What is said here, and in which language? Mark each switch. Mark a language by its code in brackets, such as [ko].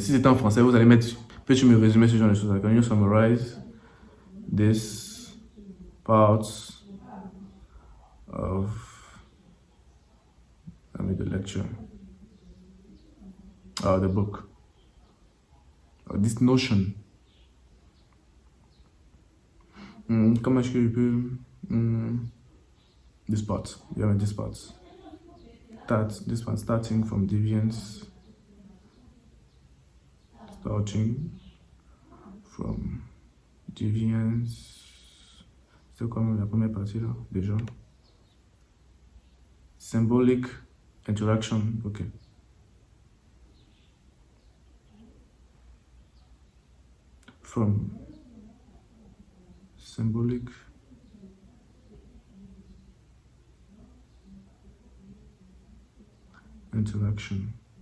[fr] Si c'était en français, vous allez mettre, peux-tu me résumer ce genre de choses? [en] Can you summarize this parts of the lecture? The book. This notion. [fr] Comment est-ce que je peux... [en] this part. Yeah, this part. This one starting from deviance. Starting from deviance. [fr] C'est comme la première partie là, déjà. [en] Symbolic interaction. Ok. From symbolic interaction.